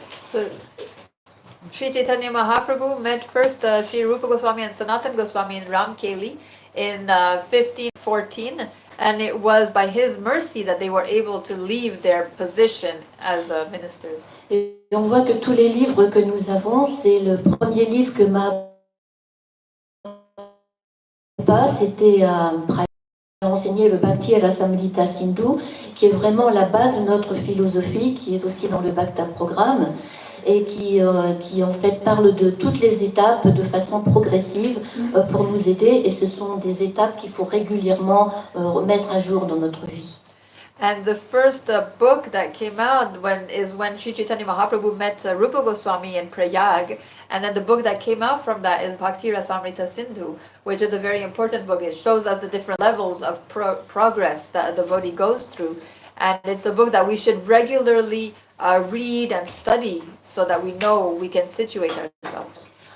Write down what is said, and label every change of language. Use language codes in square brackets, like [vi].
[en] So, Sri Chaitanya Mahaprabhu met first Sri Rupa Goswami and Sanatan Goswami in Ramkeli in 1514, and it was by his mercy that they were able to leave their position as ministers. [fr] Et on voit que tous les livres que nous avons, c'est le premier livre que c'était enseigné le Bhakti et la Samhita Sindhu, qui est vraiment la base de notre philosophie, qui est aussi dans le Bhakta programme, et qui en fait parle de toutes les étapes de façon progressive pour nous aider, et ce sont des étapes qu'il faut régulièrement remettre à jour dans notre vie. [en] And the first book that came out is when Sri Chaitanya Mahaprabhu met Rupa Goswami in Prayag, and then the book that came out from that is Bhakti Rasamrita Sindhu, which is a very important book. It shows us the different levels of progress that a devotee goes through, and it's a book that we should regularly read and study so that we know we can situate ourselves.